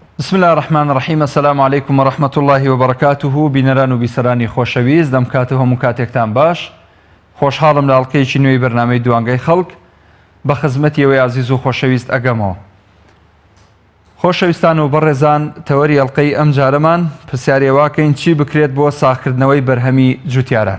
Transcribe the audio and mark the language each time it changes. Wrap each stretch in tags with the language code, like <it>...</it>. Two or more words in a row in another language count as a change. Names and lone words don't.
<ar>بسم الله الرحمن الرحیم. السلام علیکم و رحمة الله و برکاته.</ar> <ckb>بینەران و بیسەرانی خۆشەویست، دەم کاتە هەموو کاتێکتان باش. خۆشحاڵم لە ئەڵقەیەکی نوێی بەرنامەی دوانگەی خەڵک بە خزمەتی ئەوەی عزیز و خۆشەویست ئەگەمەوە. خۆشەویستان و بەڕێزان، تەوەری ئەڵقەی ئەم جارەمان پرسیارێواکەین چی بکرێت بۆ ساغکردنەوەی بەرهەمی جوتیاران.</ckb>